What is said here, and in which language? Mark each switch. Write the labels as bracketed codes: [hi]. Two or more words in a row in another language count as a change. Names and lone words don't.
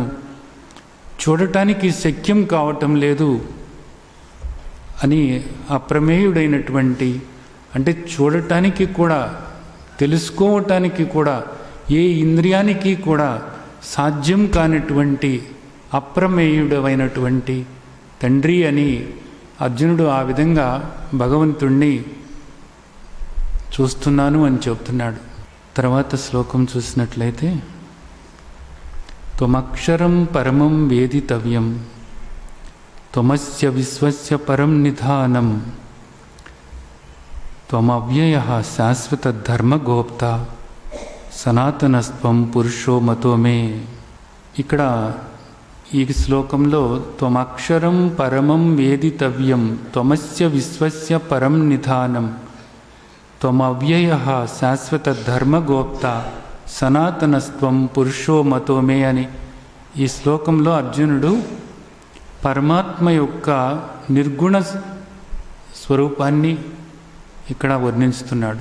[te] చూడటానికి శక్యం కావటం లేదు అని అప్రమేయుడైనటువంటి, అంటే చూడటానికి కూడా తెలుసుకోవటానికి కూడా ఏ ఇంద్రియానికి కూడా సాధ్యం కానిటువంటి అప్రమేయుడమైనటువంటి తండ్రి అని అర్జునుడు ఆ విధంగా భగవంతుణ్ణి చూస్తున్నాను అని చెప్తున్నాడు. తర్వాత శ్లోకం చూసినట్లయితే [sa] త్వమక్షరం పరమం వేదితవ్యం త్వమస్య విశ్వస్య పరం నిధానం త్వమవ్యయః శాశ్వత ధర్మగోప్త సనాతనస్త్వం పురుషో మతో మే. [te] ఇక్కడ ఈ శ్లోకంలో [sa] త్వమక్షరం పరమం వేదితవ్యం త్వమస్య విశ్వస్య పరం నిధానం త్వమవ్యయ శాశ్వత ధర్మగోప్త సనాతనస్త్వం పురుషో మతో మే [te] అని ఈ శ్లోకంలో అర్జునుడు పరమాత్మ యొక్క నిర్గుణ స్వరూపాన్ని ఇక్కడ వర్ణిస్తున్నాడు.